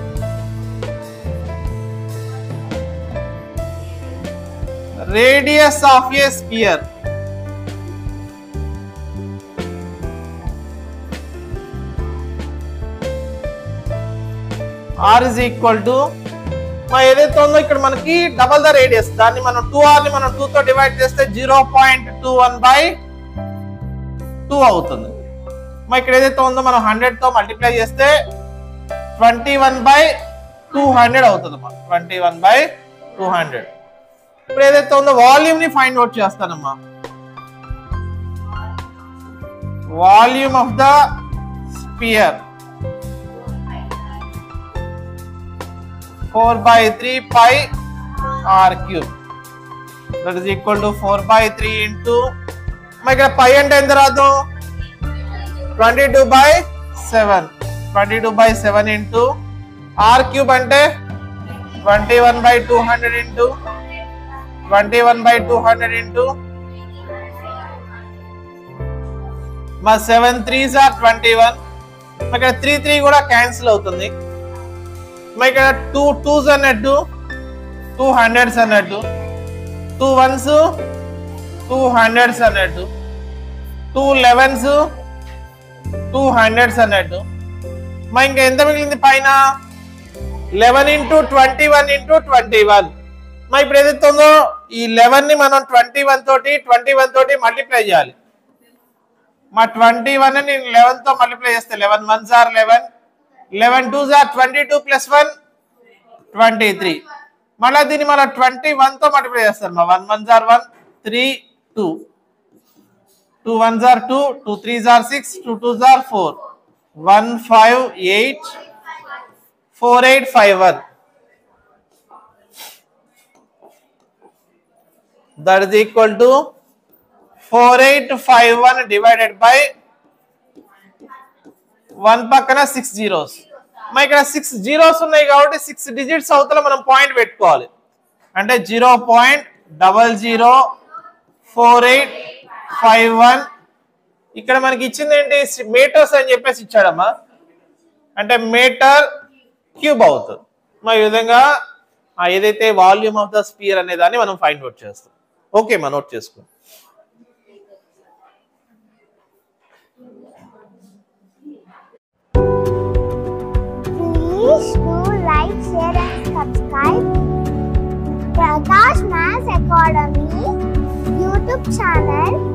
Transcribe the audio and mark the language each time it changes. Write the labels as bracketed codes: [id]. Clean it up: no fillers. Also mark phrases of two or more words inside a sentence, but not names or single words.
[en] Radius of a sphere r is equal to [te] ఏదైతే ఉందో ఇక్కడ మనకి [en] double the radius, [te] దాన్ని మనం 2r ని మనం 2 తో డివైడ్ చేస్తే 0.21/2 అవుతుంది. ఇక్కడ ఏదైతే ఉందో మనం 100 తో మల్టిప్లై చేస్తే 21/200 అవుతుంది. 21/200. ఇప్పుడు ఏదైతే ఉందో వాల్యూమ్ ని [en] find out [te] చేస్తానమ్మా. [en] volume of the sphere 4/3 pi r³ that is equal to 4/3 into [te] ఇక్కడ పై అంటే ఎంత రాదు [en] 22/7 22/7 into r³ అంటే 21/200 into 21/200 into 7 3s are 21. [te] ఇక్కడ 3 3 కూడా క్యాన్సిల్ అవుతుంది. ఇక్కడ 2 2s అన్నట్టు 2 100s అన్నట్టు 2 1s 2 100s అన్నట్టు 2 11s 2 100s అన్నట్టు. ఇంకా ఎంత మిగిలింది పైన 11 into 21 into 21. ఇప్పుడు ఏదైతే ఉందో ఈ 11 ని మనం 21 తోటి మల్టిప్లై చేయాలి. 21 ని 11 తో మల్టిప్లై చేస్తే 11 1s are 11 11 2s are 22 plus 1 23. మళ్ళీ దీన్ని మనం 21 తో మల్టిప్లై చేస్తాం. 1 1s are 1 3 2 2 1s are 2 2 3s are 6 2 2s are 4 1 5 8 4 8 5 1. [en] That is equal to 4851 divided by 1 పక్కన 6 zeros. [te] ఇక్కడ 6 zeros ఉన్నాయి కాబట్టి 6 digits అవతల మనం పాయింట్ పెట్టుకోవాలి. అంటే 0.004851. ఇక్కడ మనకి ఇచ్చింది ఏంటి మీటర్స్ అని చెప్పేసి ఇచ్చాడమ్మా. అంటే [en] meter cube [te] అవుతుంది. ఈ విధంగా ఏదైతే [en] volume of the sphere [te] అనే దాన్ని మనం [en] find out [te] చేస్తాం. ఓకే మా నోట్ చేసుకో. [en] Please do like, share and subscribe Prakash Maths Academy YouTube channel.